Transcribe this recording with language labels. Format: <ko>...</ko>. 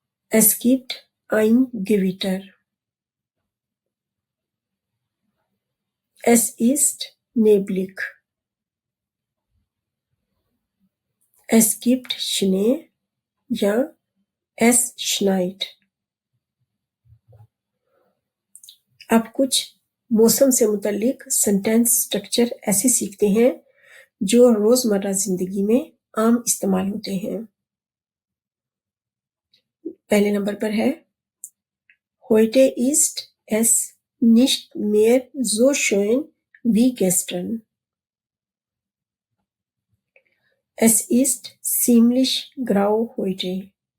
<de>Es gibt ein Gewitter. Es ist neblig. Es gibt Schnee या es schneit.</de> <hi>अब कुछ मौसम से मुतालिक सेंटेंस स्ट्रक्चर ऐसे सीखते हैं जो रोजमर्रा जिंदगी में आम इस्तेमाल होते हैं। पहले नंबर पर है</hi> <de>Heute ist es nicht mehr so schön wie gestern. Es ist ziemlich grau heute.</de>